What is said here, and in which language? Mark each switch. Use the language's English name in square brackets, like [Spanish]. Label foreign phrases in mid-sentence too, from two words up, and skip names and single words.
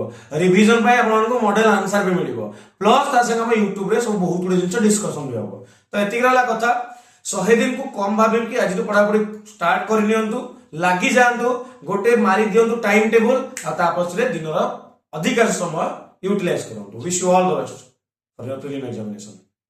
[Odia] ରିଭିଜନ ପାଇଁ ଆପଣମାନଙ୍କୁ ମଡେଲ ଆନ୍ସର ବି ମିଳିବ, ପ୍ଲସ ତା ସାଙ୍ଗେ ଆମ ୟୁଟ୍ୟୁବ ରେ ସବୁ ବହୁତ ଗୁଡେ ଜିନିଷ ଡିସ୍କସନ ବି ହବ। ତ ଏତିକି ରହିଲା କଥା। 100 ଦିନକୁ କମ ଭାବିକି ଆଜିଠୁ ପଢାପଢି ଷ୍ଟାର୍ଟ କରିନିଅନ୍ତୁ, ଲାଗି ଯାଆନ୍ତୁ, ଗୋଟେ ମାରି ଦିଅନ୍ତୁ ଟାଇମ ଟେବୁଲ, ଆଉ ତା ପଛରେ ଦିନର ଅଧିକାଂଶ ସମୟ ୟୁଟିଲାଇଜ କରୁଁ। [English] wish you all the best for your prelim examination.